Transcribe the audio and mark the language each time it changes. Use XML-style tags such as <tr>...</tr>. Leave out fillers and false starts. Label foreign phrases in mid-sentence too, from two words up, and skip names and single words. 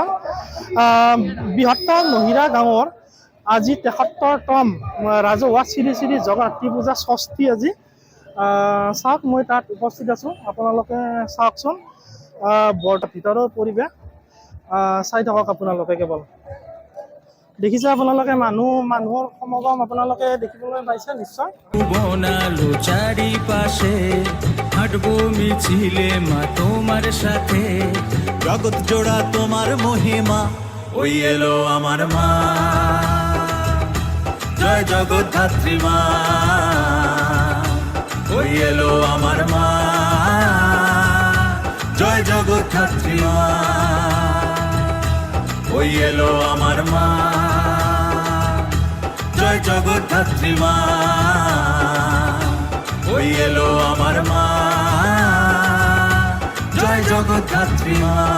<as>বৃহত্তৰ নহিৰা গাঁৱৰ আজি ৭৩তম ৰাজহুৱা শ্ৰী শ্ৰী জগদ্ধাত্ৰী পূজা ষষ্ঠী আজি। চাওক, মই তাত উপস্থিত আছোঁ, আপোনালোকে চাওকচোন। বৰ ভিতৰৰ পৰিৱেশ চাই থাকক আপোনালোকে। কেৱল দেখিছে আপোনালোকে মানুহৰ সমাগম আপোনালোকে দেখিবলৈ পাইছে নিশ্চয়।</as> <bn>বনালো চারিপাশে হাঁটবো মিছিলে মা তোমার সাথে, জগৎ জোড়া তোমার মহিমা, ওই এলো আমার মা, জয় জগদ্ধাত্রী মা, ওই এলো আমার মা, জয় জগদ্ধাত্রী মা, ওই এলো আমার মা, জয় জগদ্ধাত্রী মা, ওই এলো আমার মা, জয় জগদ্ধাত্রী মা।</bn>